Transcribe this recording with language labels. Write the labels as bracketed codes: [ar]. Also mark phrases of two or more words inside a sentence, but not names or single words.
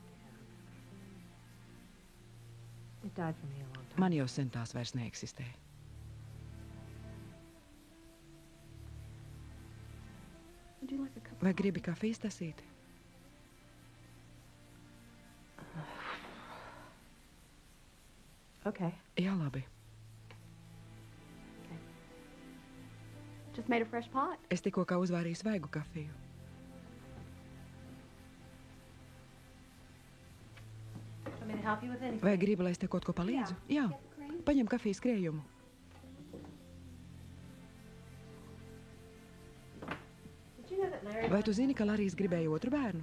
[lv] Man jau sen tās vairs neeksistē. Vai gribi kafijas tasīti? Okay. Jā, labi. [en] Just made a fresh pot. [lv] Es tikko kā uzvārīju svaigu kafiju. Vai gribi, lai es te kaut ko palīdzu? Jā. Paņem kafijas krējumu. Vai tu zini, ka Larijs gribēja otru bērnu?